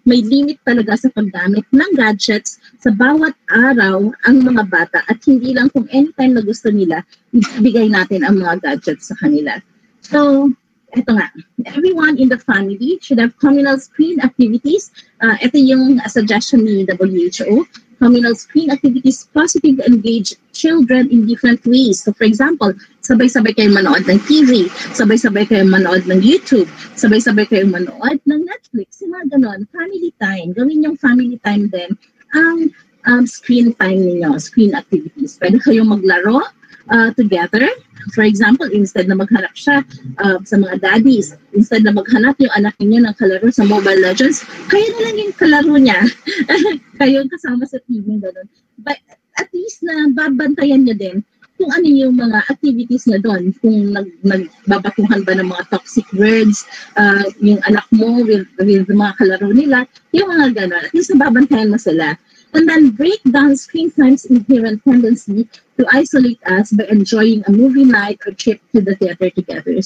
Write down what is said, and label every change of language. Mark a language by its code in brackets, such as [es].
[tl] May limit talaga sa paggamit ng gadgets sa bawat araw ang mga bata at hindi lang kung anytime na gusto nila, ibigay natin ang mga gadgets sa kanila. [en] So, [tl] eto nga, [en] everyone in the family should have communal screen activities. [tl] Ito yung suggestion ni WHO. [en] Communal screen activities positively engage children in different ways. So for example, [tl] sabay-sabay kayong manood ng TV, sabay-sabay kayong manood ng YouTube, sabay-sabay kayong manood ng Netflix, yung mga ganon. Family time. Gawin yung family time din ang screen time ninyo, screen activities. Pwede kayong maglaro together. For example, instead na maghanap siya sa mga daddies, instead na maghanap yung anak niyo ng kalaro sa Mobile Legends, kayo na lang yung kalaro niya. Kayo kasama sa team, gano'n. [en] But at least [tl] na babantayan niya din kung ano yung mga activities niya doon. Kung nagbabatuhan ba ng mga toxic words, yung anak mo with mga kalaro nila, yung mga gano'n. At least nababantayan mo sila. [en] And then break down screen time's inherent tendency to isolate us by enjoying a movie night or trip to the theater together.